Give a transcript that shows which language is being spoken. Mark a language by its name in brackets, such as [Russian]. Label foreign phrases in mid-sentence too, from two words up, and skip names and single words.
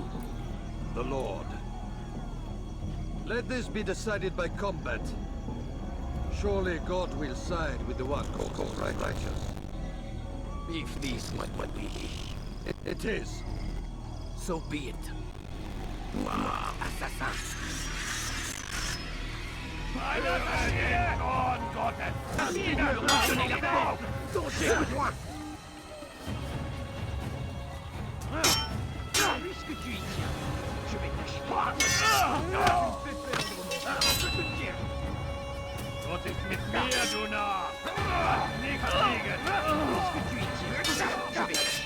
[English] The Lord. Let this be decided by combat. Surely God will side with the one called righteous. If this what we... It is. So be it. Assassin. [French] Puisque tu y tiens, je vais t'acheter. [German] Was ist mit mir, du Narr? Nicht fliegen! [French] Puisque tu y tiens, je vais